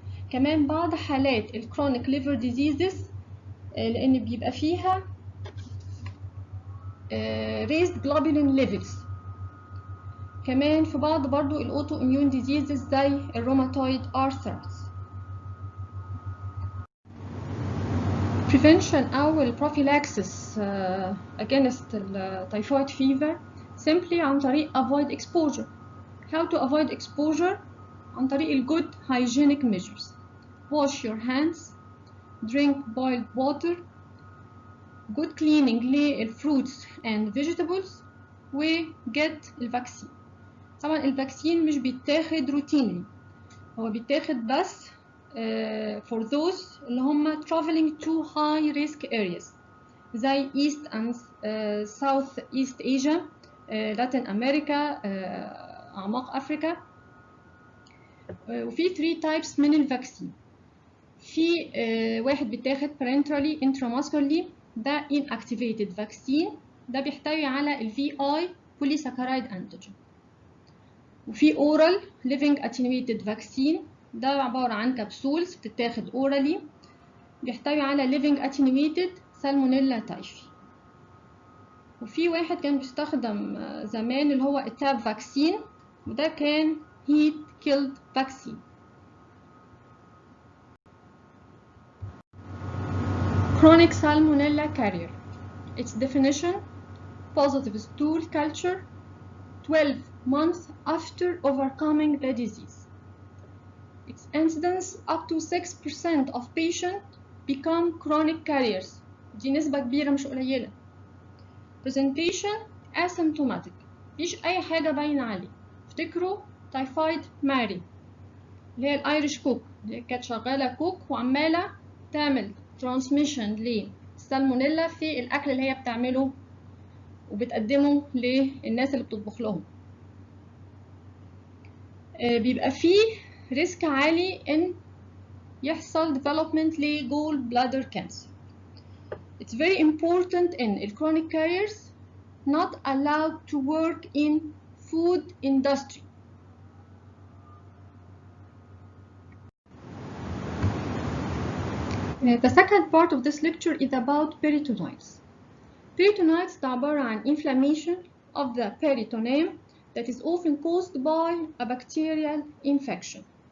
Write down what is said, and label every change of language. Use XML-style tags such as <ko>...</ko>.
<ar>كمان بعض حالات ال</ar> <en>chronic liver diseases</en> <ar>لأن بيبقى فيها</ar> <en>raised globulin levels.</en> <ar>كمان في بعض برضو ال autoimmune diseases زي الروماتويد arthritis.</ar> <en>prevention أو prophylaxis against typhoid fever simply</en> <ar>عن طريق</ar> <en>avoid exposure. How to avoid exposure؟</en> <ar>عن طريق</ar> <en>good hygienic measures. Wash your hands, drink boiled water, good cleaning للfruits and vegetables،</en> <ar>و</ar> <en>get</en> <ar>الفاكسين. طبعا الفاكسين مش بيتاخد routinely، هو بيتاخد بس</ar> <en>for those</en> <ar>اللي هم</ar> <en>traveling to high risk areas</en> <ar>زي East and South East Asia، Latin America، أعماق أفريقيا. وفي 3 types من الفاكسين. في واحد بيتاخد</ar> <en>parenterally intramuscularly،</en> <ar>ده</ar> <en>inactivated vaccine،</en> <ar>ده بيحتوي على ال</ar> <en>VI polysaccharide antigen.</en> <ar>وفي</ar> <en>oral living attenuated vaccine،</en> <ar>ده عبارة عن كبسولز بتتاخد اورالي، بيحتوي على</ar> <en>living attenuated</en> <ar>سالمونيلا تايفي. وفي واحد كان بيستخدم زمان اللي هو التاب فاكسين، وده كان</ar> <en>heat killed vaccine. chronic salmonella carrier. Its definition: positive stool culture 12 months after overcoming the disease. its incidence up to 6% of patients become chronic carriers.</en> <ar>دي نسبة كبيرة مش قليلة.</ar> <en>presentation asymptomatic،</en> <ar>مفيش أي حاجة باينة عليه. افتكروا تايفايد ماري اللي هي الايريش كوك، اللي كانت شغالة كوك وعمالة تعمل ترانسميشن للسالمونيلا في الأكل اللي هي بتعمله وبتقدمه للناس اللي بتطبخ لهم. بيبقى فيه ريسك عالي إن يحصل development لجول بلادر كانسر.</ar> <en>It's very important in chronic carriers not allowed to work in food industry. The second part of this lecture is about peritonitis. Peritonitis</en> <ar>ده عبارة عن</ar> <en>inflammation of the peritoneum that is often caused by a bacterial infection.</en>